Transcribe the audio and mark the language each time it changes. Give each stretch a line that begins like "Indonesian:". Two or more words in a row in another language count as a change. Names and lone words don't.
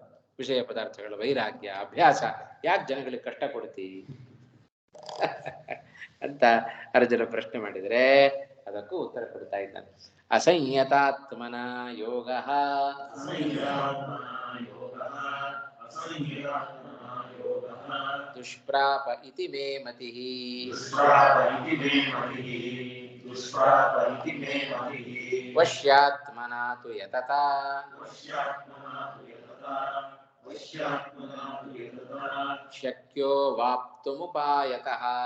Kannada: ವಿಷಯ ಪದಾರ್ಥಗಳ ವೈರಾಗ್ಯ ಅಭ್ಯಾಸ ಯಾಕೆ ಜನಗಳಿಗೆ ಕಷ್ಟ ಕೊಡ್ತಿ ಅಂತ ಅರ್ಜುನ ಪ್ರಶ್ನೆ ಮಾಡಿದ್ರೆ ಅದಕ್ಕೂ ಉತ್ತರ ಕೊಡ್ತಾ ಇದ್ದಾನೆ.
Sanskrit: ಅಸಂಯತಾತ್ಮನ ಯೋಗ ದುಷ್ಪ್ರಾಪ ಇತಿ ಮೇ ಮತಿ ವಶ್ಯಾತ್ಮನ ತು ಯತತಾ ಶಕ್ಯೋ ವಾಪ್ತುಮುಪಾಯತಃ.